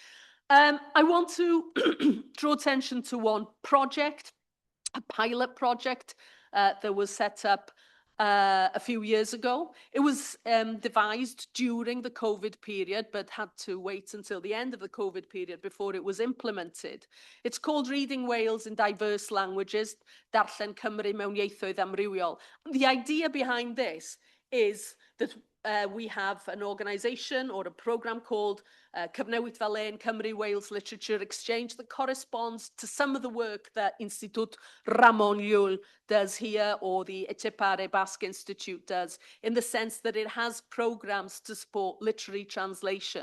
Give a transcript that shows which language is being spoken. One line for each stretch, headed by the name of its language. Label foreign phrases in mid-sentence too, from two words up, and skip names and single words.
English: I want to draw attention to one project, a pilot project that was set up a few years ago. It was devised during the COVID period, but had to wait until the end of the COVID period before it was implemented. It's called Reading Wales in Diverse Languages,
Welsh: Darllen Cymru mewn ieithoedd amrywiol.
English: The idea behind this is that we have an organisation or a programme called Cyfnewid fel Ein Cymru Wales Literature Exchange that corresponds to some of the work that Institut Ramon Llull does here or the Etxepare Basque Institute does, in the sense that it has programmes to support literary translation.